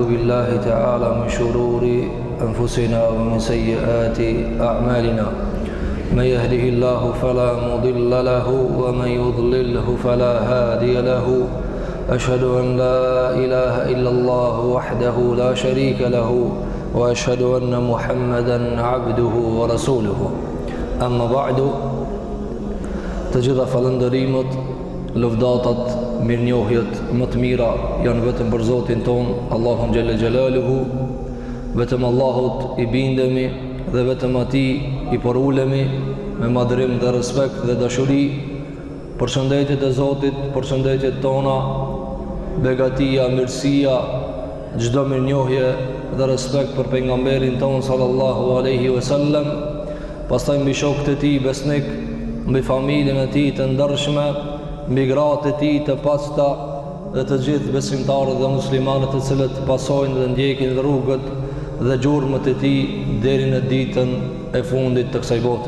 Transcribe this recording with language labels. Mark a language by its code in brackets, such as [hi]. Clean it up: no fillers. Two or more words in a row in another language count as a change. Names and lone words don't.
[ar] بالله تعالى من شرور أنفسنا ومن سيئات أعمالنا من يهده الله فلا مضل له ومن يضلله فلا هادي له أشهد أن لا إله إلا الله وحده لا شريك له وأشهد أن محمدا عبده ورسوله أما بعد [sq] تجد falëndërimet, lëvdatat, mirënjohjet më të mira janë vetëm për Zotin ton, Allahun [ar] جل جلاله. [sq] Vetëm Allahut i bindemi dhe vetëm Atij i porulemi me madhrim dhe respekt dhe dashuri. Përshëndetjet e Zotit, përshëndetjet tona, begatia, mirësia, çdo mirënjohje dhe respekt për pejgamberin ton [ar] صلى الله عليه وسلم, [sq] pastaj mbi shokët e tij besnik, mbi familjen e tij të ndershme, mbi gratë e tij të pasta dhe të gjithë besimtarët dhe muslimanët të cilët pasojnë dhe ndjekin rrugët dhe gjurmët e tij deri në ditën e fundit të kësaj bote.